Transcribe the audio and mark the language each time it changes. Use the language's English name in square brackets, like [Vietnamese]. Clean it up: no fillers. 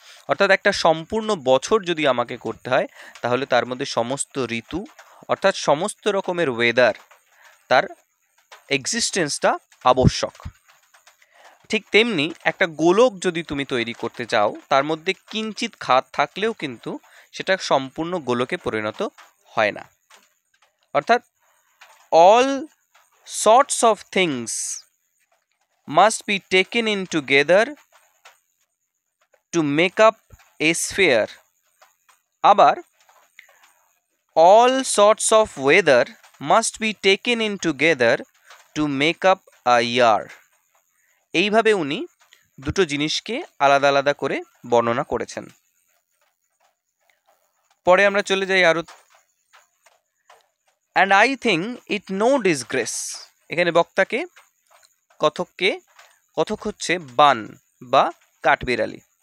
[Bangla] অর্থাৎ একটা সম্পূর্ণ বছর যদি আমাকে করতে হয়, তাহলে তার মধ্যে সমস্ত ঋতু অর্থাৎ সমস্ত রকমের ওয়েদার, তার এক্সিস্টেন্সটা আবশ্যক। ঠিক তেমনি একটা গোলক যদি তুমি তৈরি করতে চাও, তার মধ্যে কিঞ্চিত খাদ থাকলেও কিন্তু সেটা সম্পূর্ণ গোলকে পরিণত হয় না। [English] অর্থাৎ all sorts of things must be taken in together to make up a sphere. আবার all sorts of weather must be taken in together to make up a year. [Bangla] এইভাবে উনি দুটো জিনিসকে আলাদা আলাদা করে বর্ণনা করেছেন। পরে আমরা চলে যাই আরো। [English] And I think it no disgrace. [Bangla] এখানে বক্তাকে, কথক হচ্ছে বান বা কাঠবিড়ালি।